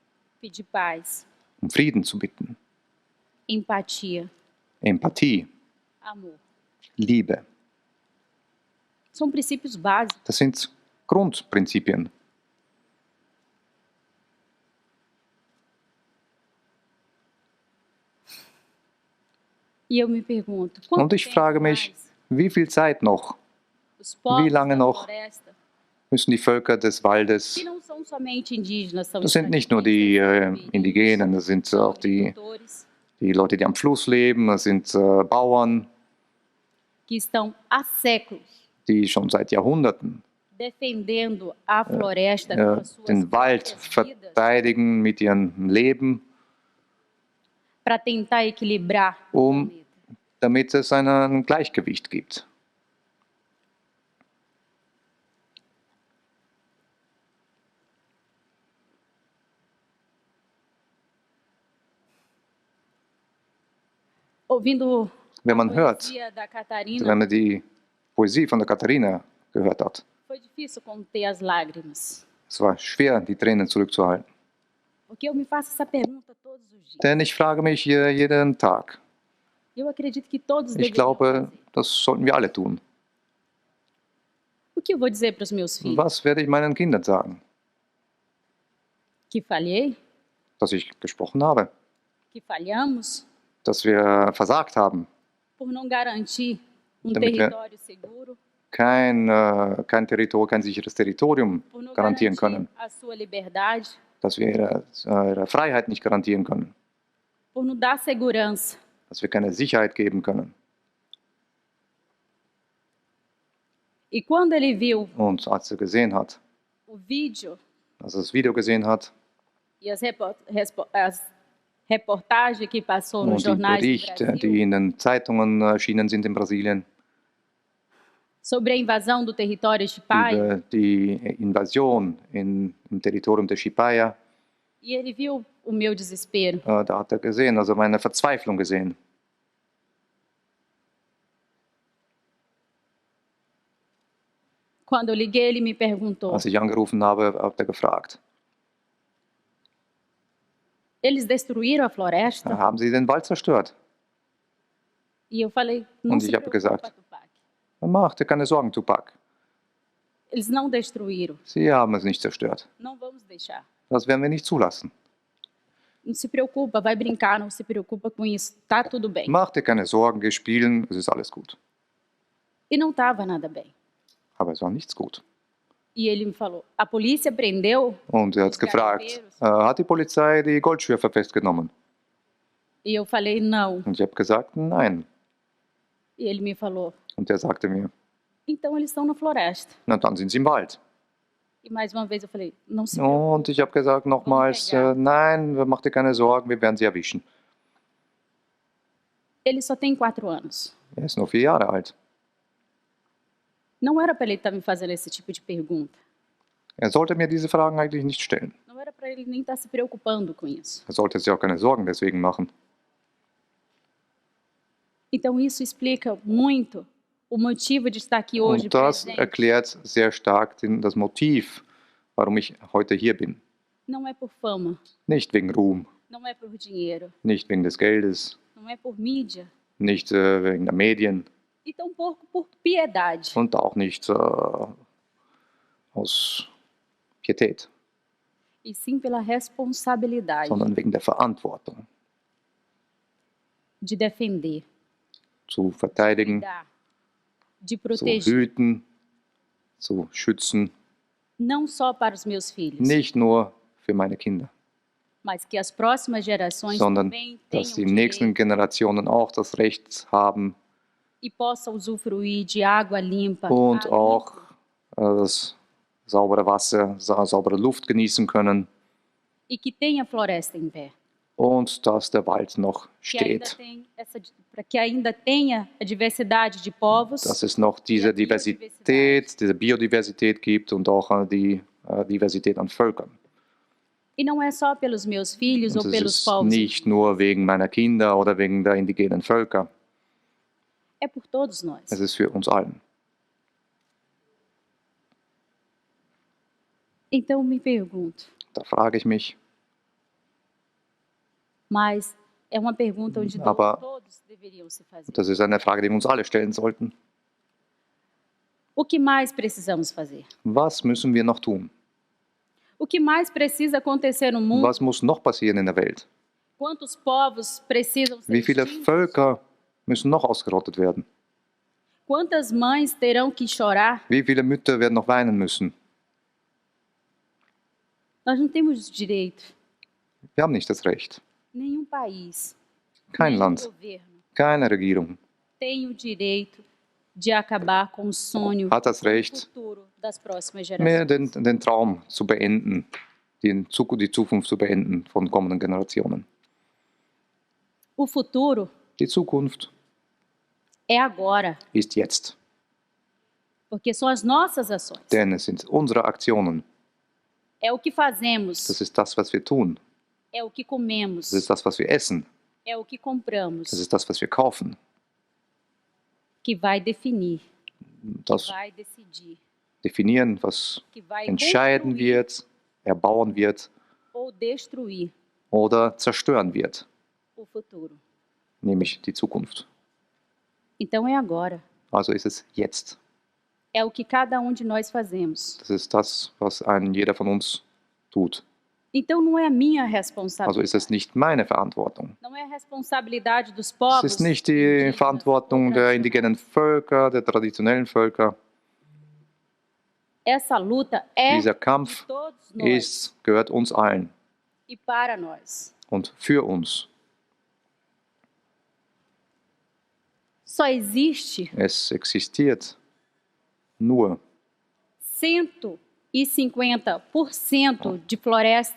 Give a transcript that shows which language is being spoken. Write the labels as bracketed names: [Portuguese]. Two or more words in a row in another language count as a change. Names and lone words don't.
[Portuguese] pedir paz, [German] um Frieden zu bitten, [Portuguese] empatia, [German] Empathie, [Portuguese] amor. [German] Liebe. [Portuguese] São princípios básicos. [German] Das sind Grundprinzipien. [Portuguese] E eu me pergunto, [German] Und [Portuguese] quanto [German] ich [Portuguese] tempo [German] frage mich, [Portuguese] mais [German] wie viel Zeit noch [Portuguese] os povos [German] lange [Portuguese] da [German] noch [Portuguese] floresta, [German] müssen die Völker des Waldes, [Portuguese] que não são somente indígenas, são [German] das sind nicht nur die Indigenen, das sind auch die Leute, die am Fluss leben, das sind Bauern, [Portuguese] que estão há séculos [German] die schon seit Jahrhunderten [Portuguese] defendendo a floresta com as suas [German] den Wald [Portuguese] próprias vidas [German] verteidigen mit ihrem Leben, [Portuguese] para tentar equilibrar o planeta. [German] damit es ein Gleichgewicht gibt. [Portuguese] Ouvindo [German] Wenn [Portuguese] a [German] man hört, [Portuguese] poesia da Catarina, [German] wenn man die Poesie von der Katharina gehört hat, [Portuguese] foi difícil conter as lágrimas. [German] es war schwer, die Tränen zurückzuhalten. [Portuguese] Porque eu me faço essa pergunta todos os dias. [German] Denn ich frage mich hier jeden Tag. [Portuguese] Eu acredito que todos [German] Ich [Portuguese] deveriam [German] glaube, [Portuguese] fazer. [German] das sollten wir alle tun. [Portuguese] O que eu vou dizer para os meus filhos? [German] Was werde ich meinen Kindern sagen? [Portuguese] Que falhei? [German] Dass ich gesprochen habe, [Portuguese] Que falhamos? [German] dass wir versagt haben, [Portuguese] Por não garantir [German] Damit wir [Portuguese] território seguro? [German] kein sicheres Territorium [Portuguese] Por não [German] garantieren [Portuguese] garantir [German] können, [Portuguese] a sua liberdade? [German] dass wir ihre Freiheit nicht garantieren können, [Portuguese] Por não dar segurança? [German] dass wir keine Sicherheit geben können. [Portuguese] E quando ele viu [German] Und als er gesehen hat, [Portuguese] o vídeo [German] als er das Video gesehen hat [Portuguese] e as reportagens que passou nos [German] und die [Portuguese] jornais do [German] Berichte, [Portuguese] Brasil [German] die in den Zeitungen erschienen sind in Brasilien, [Portuguese] sobre a invasão do território de Pai, [German] über die Invasion im Territorium der Chipaya, [Portuguese] e ele viu o meu desespero. [German] da hat er gesehen, also meine Verzweiflung gesehen. [Portuguese] Quando eu liguei, ele me perguntou: [German] Als ich angerufen habe, hat er gefragt, [Portuguese] eles destruíram a floresta? [German] haben Sie den Wald zerstört? [Portuguese] E eu falei: não [German] Und [Portuguese] se [German] ich habe [Portuguese] preocupa, [German] gesagt, [Portuguese] Tupac. [German] Mach dir keine Sorgen, Tupac. [Portuguese] Eles não destruíram. [German] Sie haben es nicht zerstört. [Portuguese] Não vamos deixar. [German] Das werden wir nicht zulassen. [Portuguese] Não se preocupa, vai brincar, não se preocupa com isso, tá tudo bem. [German] Mach dir keine Sorgen, geh spielen, es ist alles gut. [Portuguese] E não estava nada bem. [German] Aber es war nichts gut. [Portuguese] E ele me falou, a polícia prendeu? [German] Und er hat [Portuguese] Os [German] gefragt, [Portuguese] garimpeiros? [German] hat die Polizei die Goldschürfer festgenommen? [Portuguese] E eu falei, não. [German] Und ich habe gesagt, nein. [Portuguese] E ele me falou, [German] Und er sagte mir, [Portuguese] então eles estão na floresta. [German] na dann sind sie im Wald. [Portuguese] E mais uma vez eu falei, não se preocupe. [German] Und ich habe gesagt nochmals, nein, mach dir keine Sorgen, wir werden sie erwischen. [Portuguese] Ele só tem 4 anos. [German] Er ist nur 4 Jahre alt. [Portuguese] Não era para ele estar me fazendo esse tipo de pergunta. [German] Er sollte mir diese Fragen eigentlich nicht stellen. [Portuguese] Não era para ele nem estar se preocupando com isso. [German] Er sollte sich auch keine Sorgen deswegen machen. [Portuguese] Então isso explica muito o motivo de estar aqui hoje [German] Und das [Portuguese] presente. [German] erklärt sehr stark das Motiv, warum ich heute hier bin. [Portuguese] Não é por fama, [German] Nicht wegen Ruhm, [Portuguese] não é por dinheiro, [German] nicht wegen des Geldes, [Portuguese] não é por mídia [German] nicht wegen der Medien [Portuguese] e tampouco por piedade. [German] und auch nicht aus Pietät, [Portuguese] E sim pela responsabilidade [German] sondern wegen der Verantwortung [Portuguese] de defender, [German] zu verteidigen, [Portuguese] cuidar, de [German] zu [Portuguese] proteger, [German] hüten, zu schützen, [Portuguese] não só para os meus filhos, [German] nicht nur für meine Kinder, [Portuguese] mas que as próximas gerações [German] sondern [Portuguese] também [German] dass die [Portuguese] tenham [German] nächsten [Portuguese] direito [German] Generationen auch das Recht haben [Portuguese] e possam usufruir de água limpa, [German] und [Portuguese] ar [German] auch [Portuguese] limpo, [German] das saubere Wasser, saubere Luft genießen können [Portuguese] e que tenha floresta em pé. [German] und dass der Wald noch steht. [Portuguese] Para que ainda tenha a diversidade de povos, [German] Dass es noch diese Diversität, diese Biodiversität gibt und auch die Diversität an Völkern. [Portuguese] e não é só pelos meus filhos [German] Und [Portuguese] ou [German] es [Portuguese] pelos [German] ist [Portuguese] povos, [German] nicht nur wegen meiner Kinder oder wegen der indigenen Völker, [Portuguese] é por todos nós. [German] es ist für uns allen. [Portuguese] Então me pergunto, [German] Da frage ich mich, [Portuguese] mas é uma pergunta onde [German] Aber- [Portuguese] todos deveriam se fazer. [German] das ist eine Frage, die wir uns alle stellen sollten. [Portuguese] O que mais precisamos fazer? [German] Was müssen wir noch tun? [Portuguese] O que mais precisa acontecer no mundo? [German] Was muss noch passieren in der Welt? [Portuguese] Quantos povos precisam ser [German] Wie viele [Portuguese] extintos? [German] Völker müssen noch ausgerottet werden? [Portuguese] Quantas mães terão que chorar? [German] Wie viele Mütter werden noch weinen müssen? [Portuguese] Nós não temos direito, [German] Wir haben nicht das Recht. [Portuguese] nenhum país, [German] Kein [Portuguese] nenhum [German] Land, [Portuguese] governo [German] keine Regierung [Portuguese] tem o direito de acabar com o sonho [German] hat das [Portuguese] do [German] Recht, [Portuguese] futuro das próximas [German] mehr [Portuguese] gerações. [German] den Traum zu beenden, die Zukunft zu beenden von kommenden Generationen. [Portuguese] O futuro [German] Die Zukunft [Portuguese] é agora, [German] ist jetzt, [Portuguese] porque são as nossas ações. [German] denn es sind unsere Aktionen. [Portuguese] É o que fazemos, [German] Das ist das, was wir tun. [Portuguese] é o que comemos, [German] Das ist das, was wir essen. [Portuguese] é o que compramos, [German] Das ist das, was wir kaufen. [Portuguese] que vai definir, [German] Das [Portuguese] vai decidir, [German] definieren, was [Portuguese] que vai [German] entscheiden [Portuguese] construir [German] wird, erbauen wird [Portuguese] ou destruir [German] oder zerstören wird, [Portuguese] o futuro. [German] nämlich die Zukunft. [Portuguese] Então é agora. [German] Also ist es jetzt. [Portuguese] É o que cada um de nós fazemos. [German] Das ist das, was jeder von uns tut. [Portuguese] Então não é a minha [German] Also [Portuguese] responsabilidade. [German] ist es nicht meine Verantwortung. [Portuguese] Não é a responsabilidade dos [German] Es [Portuguese] povos. [German] ist nicht die [Portuguese] indígenas [German] Verantwortung [Portuguese] ou [German] der [Portuguese] tradicionais. [German] indigenen Völker, der traditionellen Völker. [Portuguese] Essa luta é [German] Dieser [Portuguese] de [German] Kampf [Portuguese] todos nós [German] gehört uns allen [Portuguese] e para nós. [German] und für uns. [Portuguese] Só existe [German] Es existiert nur [Portuguese] 150% de floresta